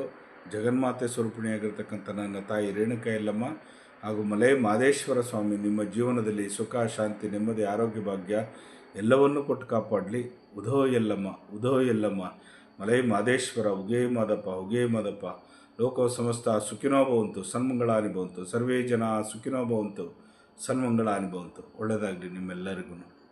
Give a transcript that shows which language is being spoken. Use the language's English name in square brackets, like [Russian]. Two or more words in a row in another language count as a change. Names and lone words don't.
[Kannada] ಜಗನ್ಮಾತೆ ಸ್ವರೂಪಿಣಿಯಾಗಿರ್ತಕ್ಕಂಥ ನನ್ನ ತಾಯಿ ರೇಣುಕಾ ಯಲ್ಲಮ್ಮ ಹಾಗೂ ಮಲೈ ಮಹದೇಶ್ವರ ಸ್ವಾಮಿ ನಿಮ್ಮ ಜೀವನದಲ್ಲಿ ಸುಖ, ಶಾಂತಿ, ನೆಮ್ಮದಿ, ಆರೋಗ್ಯ, ಭಾಗ್ಯ ಎಲ್ಲವನ್ನೂ ಕೊಟ್ಟು ಕಾಪಾಡಲಿ. ಉಧೋ ಯಲ್ಲಮ್ಮ, ಉಧೋ ಯಲ್ಲಮ್ಮ, ಮಲೈ ಮಹದೇಶ್ವರ ಉಗೇ ಮಾದಪ್ಪ, ಉಗೇ ಮಾದಪ್ಪ. [Sanskrit] ಲೋಕ ಸಮಸ್ತ ಸುಖಿನೋ ಭವಂತು, ಸನ್ಮಂಗಳಾನಿ ಭವಂತು. ಸರ್ವೇ ಜನ ಸುಖಿನೋ ಭವಂತು, ಸನ್ಮಂಗಳಾನಿ ಭವಂತು. [Kannada] ಒಳ್ಳೆಯದಾಗಲಿ ನಿಮ್ಮೆಲ್ಲರಿಗೂ.